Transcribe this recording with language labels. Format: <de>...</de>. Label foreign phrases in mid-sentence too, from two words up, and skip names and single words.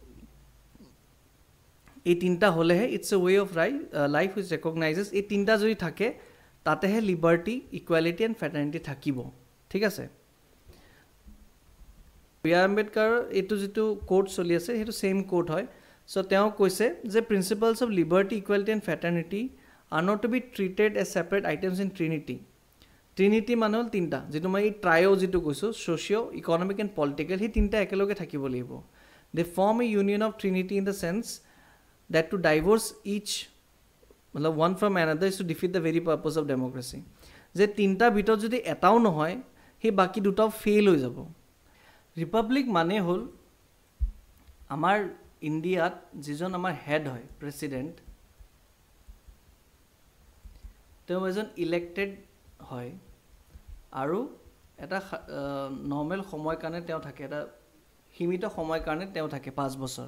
<as>এই তিনিটা হ'লেহে</as> <en>It's a way of life which recognizes</en> <as>এই তিনিটা যদি থাকে তাতেহে</as> <en>liberty equality and fraternity</en> <as>থাকিব ঠিক আছে বি আৰ আম্বেদকাৰৰ এইটো যিটো কোড চলি আছে সেইটো</as> <en>same code</en> <as>হয় চ' তেওঁ কৈছে যে</as> <en>principles of liberty equality and fraternity are not to be treated as separate items in Trinity.</en> <as>ট্ৰিনিটি মানে হ'ল তিনিটা, যিটো মই এই ট্ৰায়ো যিটো কৈছোঁ,</as> <en>socio economic and political,</en> <as>সেই তিনিটা একেলগে থাকিব লাগিব।</as> <en>They form a union of Trinity in the sense that to divorce each मतलब one from another is to defeat the very purpose of democracy.</en> <as>যে তিনিটা ভিতৰত যদি এটাও নহয় সেই বাকী দুটাও ফেইল হৈ যাব। ৰিপাব্লিক মানে হ'ল আমাৰ ইণ্ডিয়াত যিজন আমাৰ হেড হয় প্ৰেছিডেণ্ট, তেওঁ এজন ইলেক্টেড হয় আৰু এটা নৰ্মেল সময়ৰ কাৰণে তেওঁ থাকে, এটা সীমিত সময়ৰ কাৰণে তেওঁ থাকে 5 বছৰ।</as>